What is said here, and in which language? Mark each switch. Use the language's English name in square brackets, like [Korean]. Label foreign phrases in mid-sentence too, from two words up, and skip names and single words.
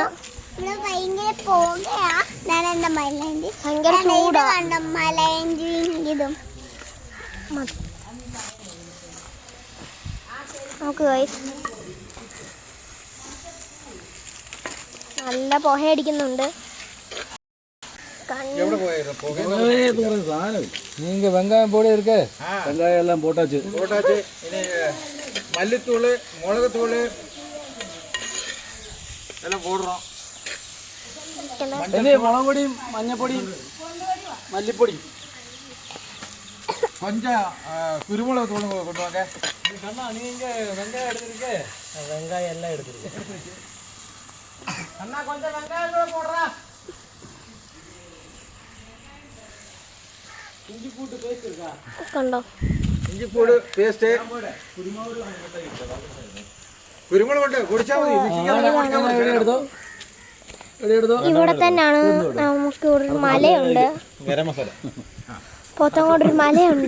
[Malayalam] ഭയങ്കര ചൂടാ. നമുക്ക് നല്ല പുകയടിക്കുന്നുണ്ട്. [Tamil] நீங்க வெங்காயம் போட இருக்கு. வெங்காயம் எல்லாம் போட்டாச்சு. இனி மல்லித்தூள், மிளகுத்தூள் எல்லாம் போடுறோம். மிளகு பொடியும் மஞ்சள் பொடியும் மல்லிப்பொடி கொஞ்சம் குருமிளகு தூள் கொண்டு வாங்க. நீங்க வெங்காயம் எடுத்துருக்கு. வெங்காயம் எல்லாம் எடுத்துருக்கு. அண்ணா கொஞ்சம் வெங்காயம் போடுறா. இஞ்சி பூண்டு பேஸ்ட் இருக்கா? [Malayalam] കണ്ടോ? ഇഞ്ചി പൂട് പേസ്റ്റ്. കുരുമുളക് കൊണ്ട് കുടിച്ചാൽ മതി. ഇവിടെ തന്നെയാണ് നമുക്ക് ഒരു മലയുണ്ട്. പോത്തങ്കോട് ഒരു മലയുണ്ട്.